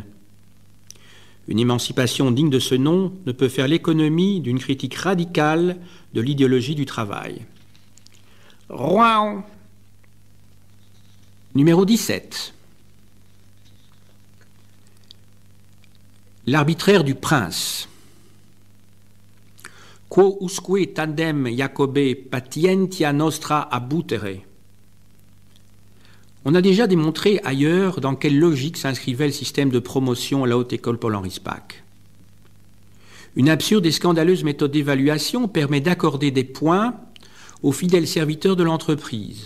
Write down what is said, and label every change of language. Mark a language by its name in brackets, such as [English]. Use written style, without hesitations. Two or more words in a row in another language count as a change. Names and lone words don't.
[French] Une émancipation digne de ce nom ne peut faire l'économie d'une critique radicale de l'idéologie du travail. Rouen. Numéro 17. L'arbitraire du prince. [Latin] Quo usque tandem Jacobe patientia nostra abutere. [French] On a déjà démontré ailleurs dans quelle logique s'inscrivait le système de promotion à la Haute École Paul-Henri Spaak. Une absurde et scandaleuse méthode d'évaluation permet d'accorder des points aux fidèles serviteurs de l'entreprise.